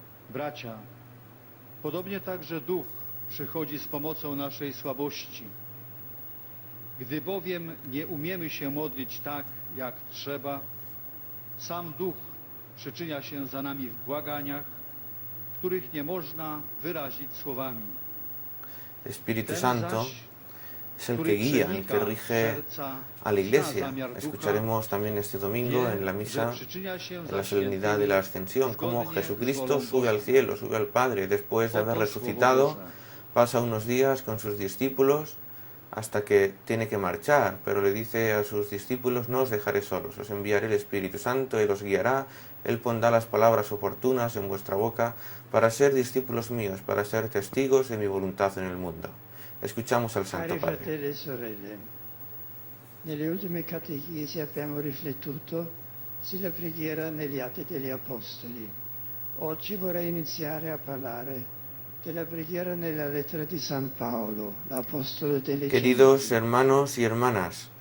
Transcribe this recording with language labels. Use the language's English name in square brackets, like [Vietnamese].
[Polish] Bracia, podobnie także Duch przychodzi z pomocą naszej słabości. Gdy bowiem nie umiemy się modlić tak, jak trzeba, sam Duch przyczynia się za nami w błaganiach, których nie można wyrazić słowami. [Spanish] Espíritu Santo es el que guía, el que rige a la Iglesia. Escucharemos también este domingo en la misa, en la solemnidad de la Ascensión, cómo Jesucristo sube al cielo, sube al Padre, después de haber resucitado, pasa unos días con sus discípulos hasta que tiene que marchar, pero le dice a sus discípulos: no os dejaré solos, os enviaré el Espíritu Santo, Él os guiará, Él pondrá las palabras oportunas en vuestra boca para ser discípulos míos, para ser testigos de mi voluntad en el mundo. Escuchamos al Santo Padre. [Italian] Cari fratelli e sorelle, nelle ultime catechesi abbiamo riflettuto sulla preghiera negli Atti degli Apostoli. Oggi vorrei iniziare a parlare della preghiera nella lettera di San Paolo, l'Apostolo delle [Spanish] Queridos hermanos y hermanas,